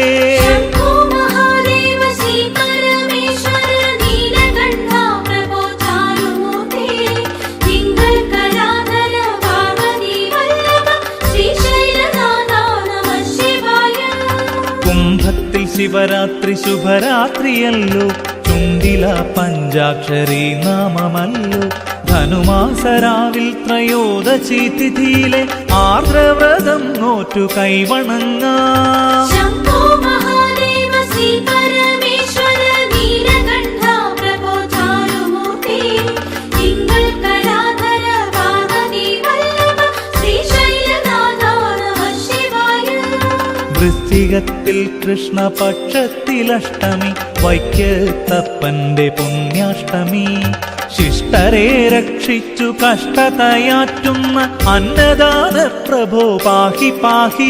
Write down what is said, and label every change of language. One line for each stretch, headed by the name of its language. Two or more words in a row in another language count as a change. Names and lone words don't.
Sanskrit: शम्भो महादेव श्री परमेश्वर नीलकण्ठ प्रभो चारुमूर्ते तिङ्गळ कलाधर पार्वती वल्लभ श्रीशैलनाथ नमः शिवाय
Malayalam: കുംഭത്തിൽ ശിവരാത്രി ശുഭരാത്രിയല്ലോ ചുണ്ടില പഞ്ചാക്ഷരി നാമമല്ലോ ധനുമാസരാവിൽ ത്രയോദശി തിഥിയിലെ ആർദ്രവ്രതം നോറ്റു കൈവണങ്ങാം
Sanskrit: शम्भो महादेव श्री परमेश्वर नीलकण्ठ प्रभो चारुमूर्ते तिङ्गळ कलाधर पार्वती वल्लभ श्रीशैलनाथ नमः शिवाय
Malayalam: വൃശ്ചികത്തിൽ കൃഷ്ണപക്ഷത്തിലഷ്ടമി വൈക്കത്തപ്പന്റെ പുണ്യാഷ്ടമി ശിഷ്ടരെ രക്ഷിച്ചു കഷ്ടതയാറ്റുന്ന അന്നദാന പ്രഭോ
Sanskrit: पाहि पाहि.